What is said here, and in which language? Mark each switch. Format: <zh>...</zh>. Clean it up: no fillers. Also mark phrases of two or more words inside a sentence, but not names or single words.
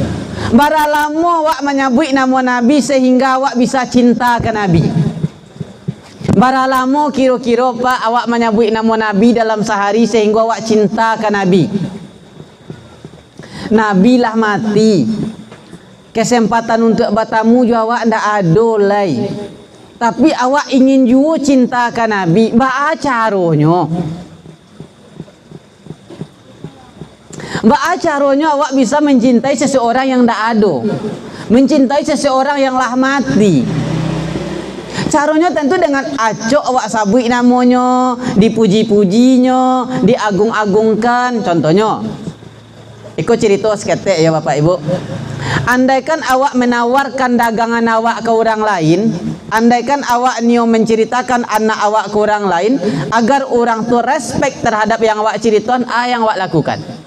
<min>Baralamo awak menyabui nama Nabi sehingga awak bisa cinta ke Nabi. Baralamo kira-kira pak awak menyebut nama Nabi dalam sehari sehingga awak cinta ke Nabi. Nabi lah mati. Kesempatan untuk bertemu juga awak ndak ada lai. Tapi awak ingin juga cinta ke Nabi. Ba'a caranya. Ba'a caranya awak bisa mencintai seseorang yang ndak ada. Mencintai seseorang yang lah mati. Caranya tentu dengan acok awak sabui namanya, dipuji-pujinya, diagung-agungkan. Contohnya, ikut cerita seketek ya Bapak Ibu. Andaikan awak menawarkan dagangan awak ke orang lain, andaikan awak nio menceritakan anak awak ke orang lain, agar orang tu respect terhadap yang awak ceritakan, yang awak lakukan.</min>